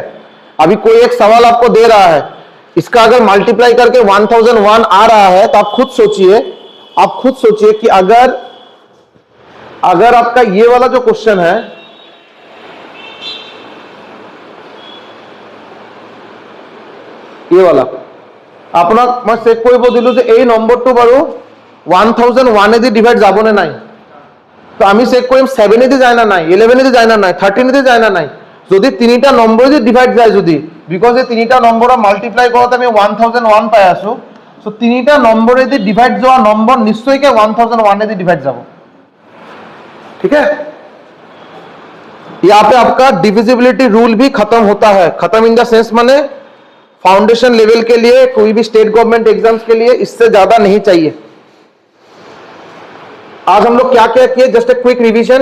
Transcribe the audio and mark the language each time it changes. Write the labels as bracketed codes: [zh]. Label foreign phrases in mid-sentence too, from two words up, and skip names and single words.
[hi] अभी कोई एक सवाल आपको दे रहा है, इसका अगर मल्टीप्लाई करके 1001 आ रहा है तो आप खुद सोचिए कि अगर आपका ये वाला जो क्वेश्चन है, ये वाला [as] আপনাক মই চেক কৰিব দিলো যে এই নম্বৰটো বাৰু 1001 এদি ডিভাইড যাব নে নাই, তো আমি চেক কৰিম 7 এদি যায় না নাই, 11 এদি যায় না নাই, 13 এদি যায় না নাই। যদি তিনিটা নম্বৰ যদি ডিভাইড যায়, যদি বিকজ এই তিনিটা নম্বৰ মাল্টিপ্লাই কৰোতে আমি 1001 পাই আছো, সো তিনিটা নম্বৰ এদি ডিভাইড যোৱা নম্বৰ নিশ্চয়কৈ 1001 এদি ডিভাইড যাব। [hi] ठीक है? यहाँ पे आपका [en] divisibility rule [hi] भी खत्म होता है। खत्म [en] in the sense [hi] माने [en] foundation level [hi] के लिए, कोई भी [en] state government exams [hi] के लिए इससे ज्यादा नहीं चाहिए। आज हम लोग क्या क्या किए, [en] just a quick revision.